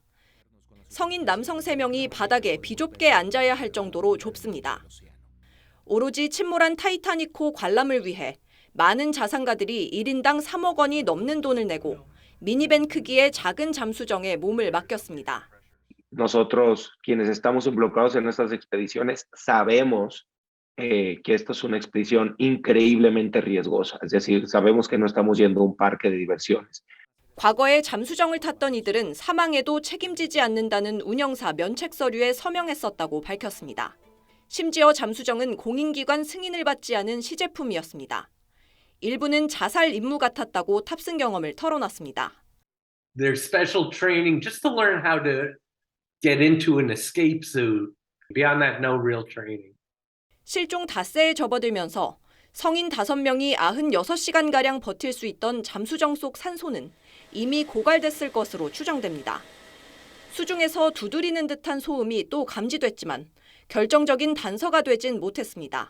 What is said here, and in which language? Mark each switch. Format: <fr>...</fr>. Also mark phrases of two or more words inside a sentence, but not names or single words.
<ko>성인 남성 3명이 바닥에 비좁게 앉아야 할 정도로 좁습니다. 오로지 침몰한 타이타닉호 관람을 위해 많은 자산가들이 1인당 3억 원이 넘는 돈을 내고 미니밴 크기의 작은 잠수정에 몸을 맡겼습니다.</ko> <es>Nosotros, quienes estamos involucrados en estas expediciones, sabemos que esto es una expedición increíblemente riesgosa. Es decir, sabemos que no estamos yendo a un parque de diversiones.</es> <ko>과거에 잠수정을 탔던 이들은 사망에도 책임지지 않는다는 운영사 면책 서류에 서명했었다고 밝혔습니다. 심지어 잠수정은 공인기관 승인을 받지 않은 시제품이었습니다. 일부는 자살 임무 같았다고 탑승 경험을 털어놨습니다.</ko> <en>There's special training just to learn how to get into an escape suit. Beyond that, no real training.</en> <ko>실종 닷새에 접어들면서 성인 5명이 96시간가량 버틸 수 있던 잠수정 속 산소는 이미 고갈됐을 것으로 추정됩니다. 수중에서 두드리는 듯한 소음이 또 감지됐지만 결정적인 단서가 되진 못했습니다.</ko>